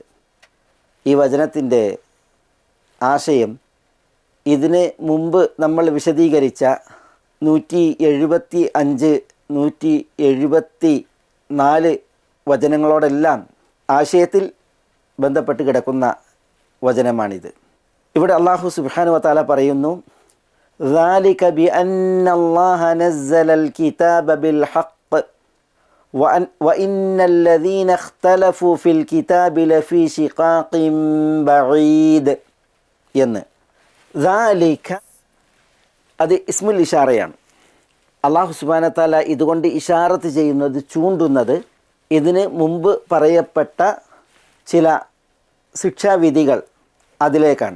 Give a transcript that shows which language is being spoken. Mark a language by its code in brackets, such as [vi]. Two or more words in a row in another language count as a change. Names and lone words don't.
[ml] ഈ വചനത്തിൻ്റെ ആശയം ഇതിന് മുമ്പ് നമ്മൾ വിശദീകരിച്ച 175, 174 വചനങ്ങളോടെല്ലാം ആശയത്തിൽ ബന്ധപ്പെട്ട് കിടക്കുന്ന വചനമാണിത്. ഇവിടെ [ar] الله سبحانه وتعالى [ml] പറയുന്നു, [ar] ذَلِكَ بِأَنَّ اللَّهَ نَزَّلَ الْكِتَابَ بِالْحَقِّ وَإِنَّ الَّذِينَ اخْتَلَفُوا فِي الْكِتَابِ لَفِي شِقَاقٍ بَعِيدٍ എന്ന്. [ml] ذَلِكَ അത് ഇസ്മുൽ ഇഷാറയാണ്. [ar] الله سبحانه وتعالى [ml] ഇതുകൊണ്ട് ഇഷാറത്ത് ചെയ്യുന്നത്, ചൂണ്ടുന്നത് ഇതിന് മുമ്പ് പറയപ്പെട്ട ചില ശിക്ഷാവിധികൾ അതിലേക്കാണ്.